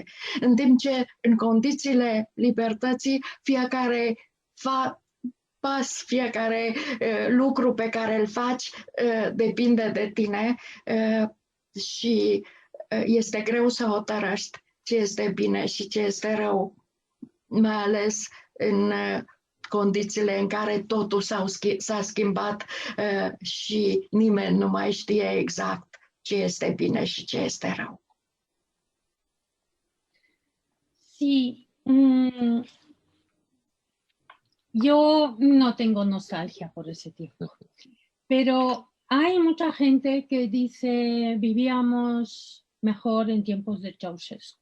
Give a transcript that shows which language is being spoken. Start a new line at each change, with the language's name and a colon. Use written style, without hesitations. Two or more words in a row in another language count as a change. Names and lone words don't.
Romanian: În timp ce în condițiile libertății fiecare pas, fiecare lucru pe care îl faci depinde de tine și este greu să hotărăști ce este bine și ce este rău, mai ales în condițiile în care totul s-a schimbat și nimeni nu mai știe exact ce este bine și ce este rău.
Spanish: Sí, yo no tengo nostalgia por ese tiempo, pero hay mucha gente que dice vivíamos mejor en tiempos de Ceausescu.